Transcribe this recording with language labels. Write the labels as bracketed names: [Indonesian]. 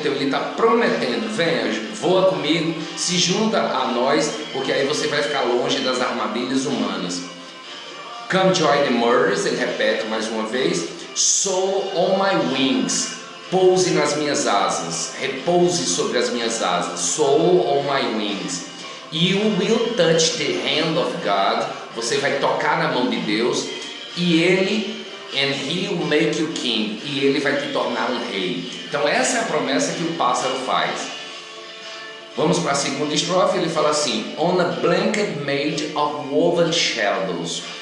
[Portuguese] Então ele está prometendo: venha, voa comigo, se junta a nós, porque aí você vai ficar longe das armadilhas humanas. [English] Come join the murders. [Portuguese] Ele repete mais uma vez: [English] soar on my wings. [Portuguese] Pouse nas minhas asas, repouse sobre as minhas asas. [English] Soar on my wings. You will touch the hand of God. [Portuguese] Você vai tocar na mão de Deus, e [English] and he will make you king. [Portuguese] E ele vai te tornar um rei. Então essa é a promessa que o pássaro faz. Vamos para a segunda estrofe. Ele fala assim: [English] On a blanket made of woven shadows.